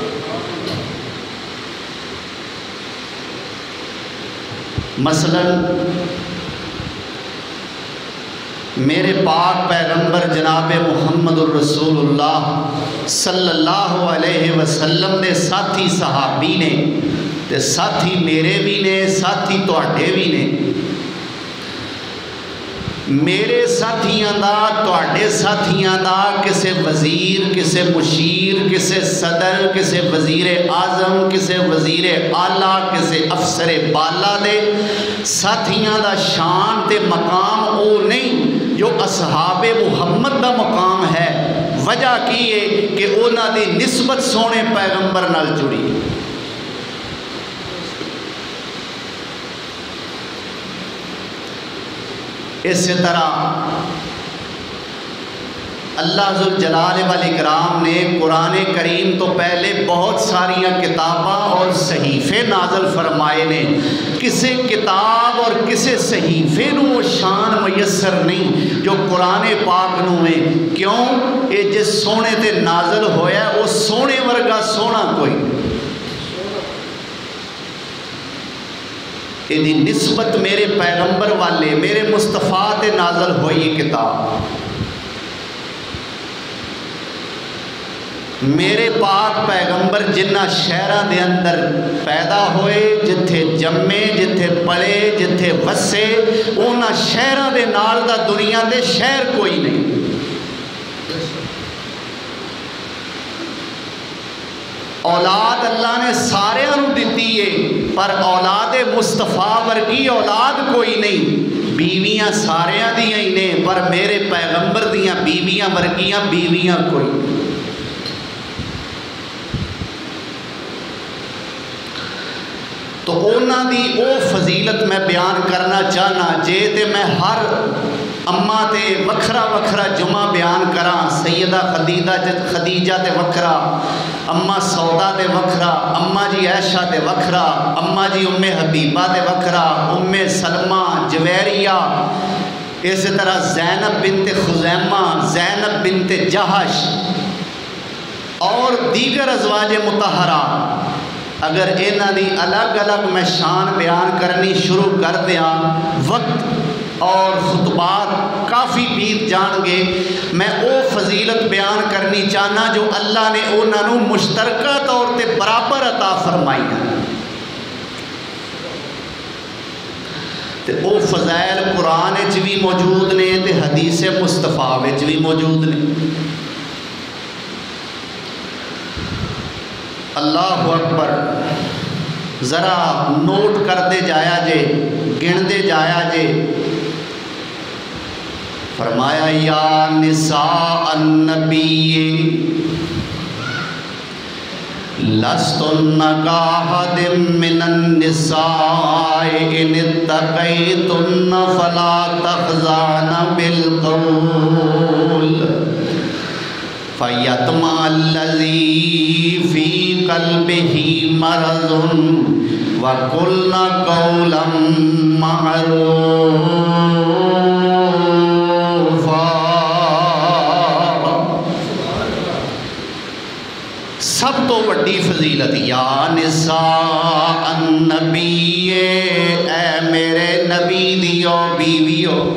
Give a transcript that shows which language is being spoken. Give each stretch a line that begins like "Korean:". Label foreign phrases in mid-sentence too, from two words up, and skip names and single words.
Punjabi: مثلا میرے پاک پیغمبر جناب محمد الرسول اللہ
Arabic: صلی اللہ علیہ وسلم
Punjabi: دے ساتھی صحابی نے تے ساتھی میرے بھی نے ساتھی تواڈے بھی نے. میرے ساتھیاں دا تواڈے ساتھیاں دا کسے وزیر کسے مشیر کسے صدر کسے وزیر اعظم کسے وزیر اعلیٰ کسے افسر بالا دے ساتھیاں دا شان تے مقام او نہیں جو اصحاب محمد دا مقام ہے. وجہ کی ہے کہ انہاں دی نسبت سونے پیغمبر نال جڑی. اسی طرح اللہ
Arabic: ذوالجلال والاکرام
Punjabi: نے قرآن کریم تو پہلے بہت ساریاں کتاباں اور صحیفے نازل فرمائے نے.
Urdu: کسی کتاب اور کسی صحیفے نو وہ شان میسر نہیں جو قرآن پاک نو ہے. کیوں؟
Punjabi: یہ جس سونے تے نازل ہویا ہے وہ سونے ورگا سونا کوئی یہ نسبت میرے پیغمبر والے میرے مصطفیٰ تے نازل ہوئی کتاب. میرے پاک پیغمبر جنہ شہرہ دے اندر پیدا ہوئے جتھے جمے جتھے پڑے جتھے وسے اونا شہرہ دے نال دا دنیا دے شہر کوئی نہیں. اولاد اللہ نے سارے انہوں دیتی ہے پر اولاد مصطفیٰ ورگی اولاد کوئی نہیں. بیویاں سارے دیاں ہی نے پر میرے پیغمبر دیاں بیویاں ورگیاں بیویاں کوئی. تو اونا دی او فضیلت میں بیان کرنا چاہنا جے تے میں ہر اماں تے وکھرا وکھرا جمعہ بیان کراں. سیدہ خدیجہ تے وکھرا اماں سودا تے وکھرا اماں جی عائشہ تے وکھرا اماں جی ام حبیبہ تے وکھرا ام سلمہ جویریہ اسی طرح زینب بنت خزیمہ زینب بنت جہش اور دیگر ازواج مطہرہ. اگر انہاں دی الگ الگ میں شان بیان کرنی شروع کر دیاں وقت اور خطبات کافی بیت جان گے. میں او فضیلت بیان کرنی چاہنا جو اللہ نے انہاں نوں مشترکہ طور تے برابر عطا فرمائی ہے. تے او فضائل قرآن وچ بھی موجود نے تے حدیث مصطفیٰ وچ بھی موجود نے.
Arabic: اللہ اکبر.
Punjabi: ذرا نوٹ کرتے جایا جے، گنتے جایا جے.
Arabic: فرمایا یا نساء النبی لستن کاحد من النساء ان اتقیتن فلا تخضعن بالقول فیطمع الذی فی قلبہ مرض وقلن قولا معروفا.
Punjabi: سب تو وڈی فضیلت
Arabic: یا نساء النبی،
Punjabi: اے میرے نبی دیو بیویو.